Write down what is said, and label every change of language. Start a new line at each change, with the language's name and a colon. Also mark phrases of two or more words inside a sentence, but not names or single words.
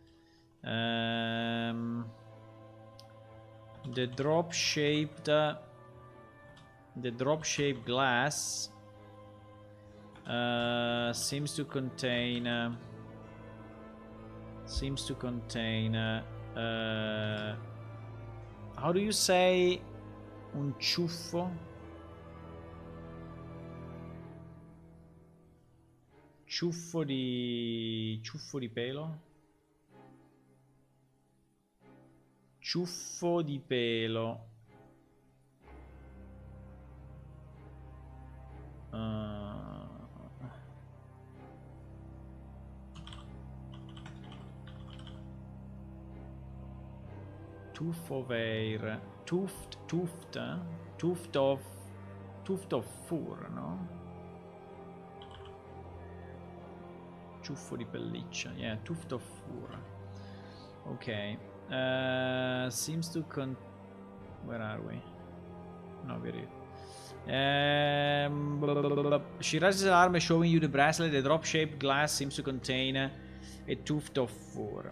English: The drop-shaped glass seems to contain how do you say
Italian: un ciuffo? Ciuffo di pelo? Ciuffo di pelo. Tuffoveir.
English: Tuft of fur, no?
Italian: Ciuffo di pelliccia.
English: Yeah, tuft of fur. Okay. Seems to where are we? No, we're here. She raises her arm, showing you the bracelet. The drop-shaped glass seems to contain a tuft of fur.